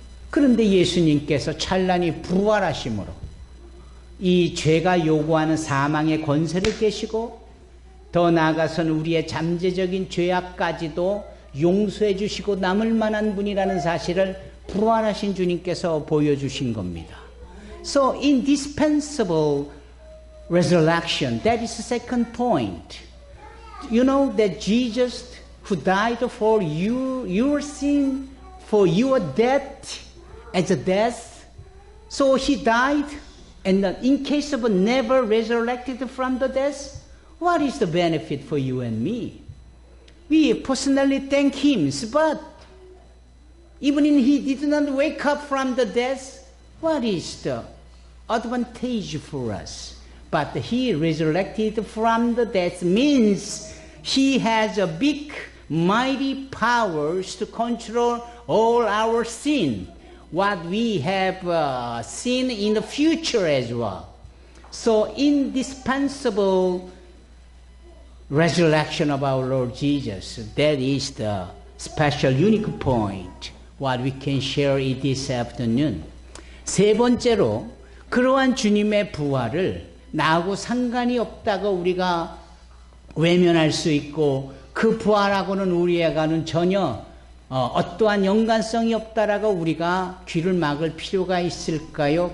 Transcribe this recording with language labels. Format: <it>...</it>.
<ko>그런데 예수님께서 찬란히 부활하심으로 이 죄가 요구하는 사망의 권세를 깨시고 더 나아가서는 우리의 잠재적인 죄악까지도 용서해 주시고 남을 만한 분이라는 사실을 부활하신 주님께서 보여주신 겁니다.</ko> <en>So indispensable resurrection, that is the second point. You know that Jesus who died for you, your sin, for your death as a death. So he died, and in case of never resurrected from the death, what is the benefit for you and me? We personally thank him, but even if he did not wake up from the death, what is the advantage for us? But he resurrected from the death means he has a big, mighty powers to control all our sin, what we have seen in the future as well. So indispensable resurrection of our Lord Jesus, that is the special unique point what we can share it this afternoon.</en> <ko>세 번째로, 그러한 주님의 부활을 나하고 상관이 없다고 우리가 외면할 수 있고 그 부활하고는 우리에게는 전혀 어떠한 연관성이 없다라고 우리가 귀를 막을 필요가 있을까요?</ko>